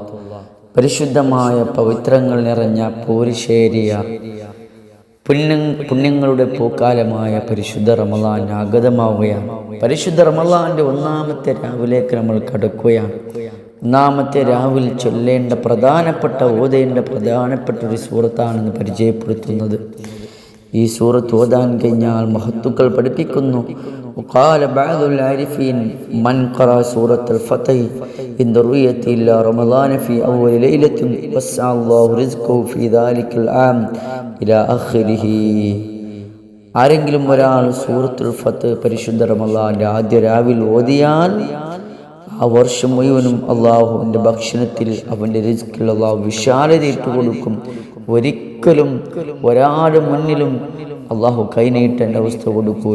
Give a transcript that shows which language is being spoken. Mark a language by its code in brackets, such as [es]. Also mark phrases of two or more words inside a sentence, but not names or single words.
[ml] പരിശുദ്ധമായ പവിത്രങ്ങൾ നിറഞ്ഞ പോരിശേരിയ പുണ്യങ്ങളുടെ പൂക്കാലമായ പരിശുദ്ധ റമളാൻ ആഗതമാവുകയാണ്. പരിശുദ്ധ റമളാന്റെ ഒന്നാമത്തെ രാവിലേക്ക് നമ്മൾ കടക്കുകയാണ്. ഒന്നാമത്തെ രാവിൽ ചൊല്ലേണ്ട ഓതേണ്ട പ്രധാനപ്പെട്ട ഒരു സൂറത്താണെന്ന് പരിചയപ്പെടുത്തുന്നത്. ഈ സൂറത്ത് ഓതാൻ കഴിഞ്ഞാൽ മഹത്തുക്കൾ പഠിപ്പിക്കുന്നു, [ar] وقال بعض العارفين من قرأ سورة الفتح عند رؤية إلى رمضان في أول ليلة وسع الله رزقه في ذلك العام إلى آخره. [ml] ആരെങ്കിലും ഒരാൾ സൂറത്തുൽ ഫത്ത് പരിശുദ്ധ റമളാന്റെ ആദ്യ രാവിൽ ഓതിയാൽ ആ വർഷം മുഴുവനും അള്ളാഹുവിൻ്റെ ഭക്ഷണത്തിൽ അവൻ്റെ റിസ്കിൽ അള്ളാഹു വിശാലത ഇട്ടു കൊടുക്കും. ഒരിക്കലും ഒരാളുടെ മുന്നിലും അള്ളാഹു കൈനീട്ടേണ്ട അവസ്ഥ കൊടുക്കൂല.